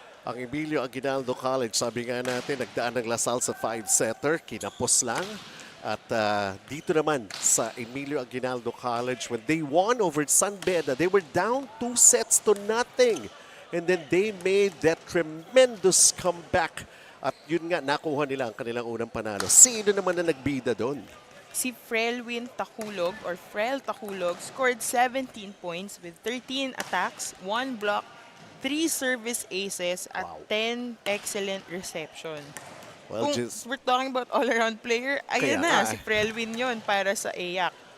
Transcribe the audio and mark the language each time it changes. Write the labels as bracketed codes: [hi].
[tl] Ang Emilio Aguinaldo College, sabi nga natin, nagdaan ng LaSalle sa 5-setter, kinapos lang. At dito naman sa [en] Emilio Aguinaldo College, when they won over San Beda, they were down 2-0. And then they made that tremendous comeback. [tl] At yun nga, nakuha nila ang kanilang unang panalo. Sino naman na nagbida doon? [en] Si Frel Taculog scored 17 points with 13 attacks, 1 block, 3 service aces, at 10 excellent reception. Well, [tl] Kung [en] we're talking about all-around player, [tl] ayun na, si Frelwin yun para sa EAC.